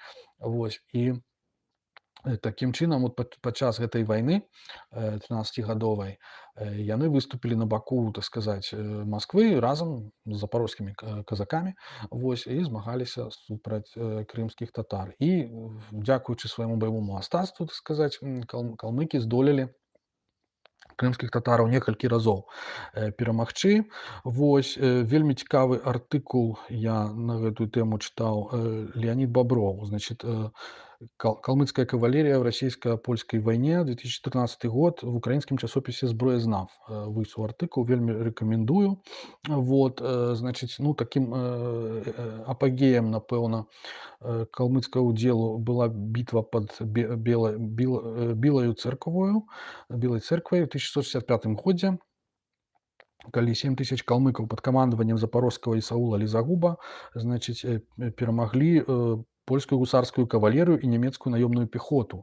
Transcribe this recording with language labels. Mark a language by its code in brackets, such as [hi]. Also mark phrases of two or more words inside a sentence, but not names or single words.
[be] Вось, і такім чынам вот падчас гэтай вайны 13-гадовай яны выступілі на баку, так сказаць, Масквы разам з запорожскімі казакамі, вось, і змагаліся супраць крымскіх татар. І дзякуючы свайму баявому мастацтву, так сказаць, калмыкі здолелі крымскіх татараў некалькі разоў перамагчы. Вось, вельмі цікавы артыкул я на гэтую тэму чытаў, Леонид Бобров, значит, «Калмыцкая кавалерия в российско-польской войне», 2014 год, [ru] в украинском часописе [be] «Зброязнав» выйшаў артыкул, вельмі рэкамендую. Вот, значит, ну, [ru] таким апогеем, [be] напэўна, калмыцкага ўдзелу была бітва пад Белай церквой у 1665 годзе, калі 7000 калмыкаў пад камандаваннем запорожскага Ісаула Лізагуба, значыць, перамаглі польскую гусарскую кавалерыю і нямецкую наёмную пехоту.